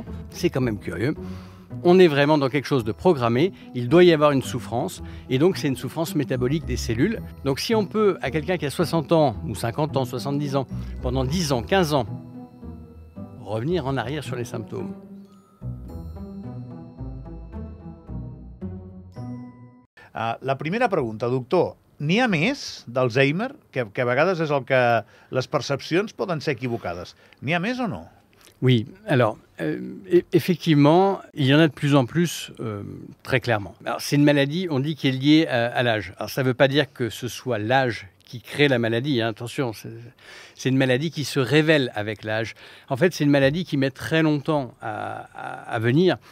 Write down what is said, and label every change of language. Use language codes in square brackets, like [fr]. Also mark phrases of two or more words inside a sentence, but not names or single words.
[fr] C'est quand même curieux. On est vraiment dans quelque chose de programmé, il doit y avoir une souffrance, et donc c'est une souffrance métabolique des cellules. Donc si on peut, à quelqu'un qui a 60 ans, ou 50 ans, 70 ans, pendant 10 ans, 15 ans, revenir en arrière sur les symptômes. [ca] La primera pregunta, doctor. N'hi ha més d'Alzheimer? Que a vegades és el que les percepcions poden ser equivocades. N'hi ha més o no? [fr] Oui, alors, effectivement, il y en a de plus en plus, très clairement. Alors, c'est une maladie, on dit, qui est liée à l'âge. Alors, ça ne veut pas dire que ce soit l'âge qui crée la maladie, hein, attention, c'est une maladie qui se révèle avec l'âge. En fait, c'est une maladie qui met très longtemps à venir.